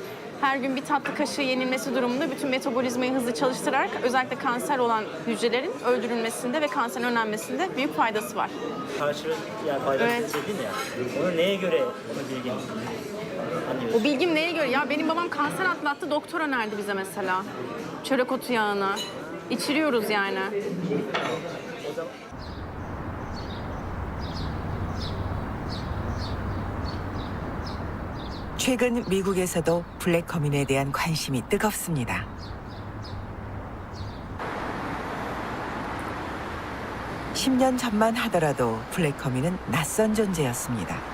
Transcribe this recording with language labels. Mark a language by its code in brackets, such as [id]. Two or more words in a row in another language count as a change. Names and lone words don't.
[tr] Her gün bir tatlı kaşığı yenilmesi durumunda bütün metabolizmayı hızlı çalıştırarak özellikle kanser olan hücrelerin öldürülmesinde ve kanserin önlenmesinde büyük faydası var. Yani faydası dedin ya. Onu neye göre onu bilgin? O bilgim neye göre? Ya benim babam kanser atlattı, doktor önerdi bize mesela. Çörek otu yağını. İçiriyoruz yani. [ko] 최근 미국에서도 블랙커민에 대한 관심이 뜨겁습니다. (10년) 전만 하더라도 블랙커민은 낯선 존재였습니다.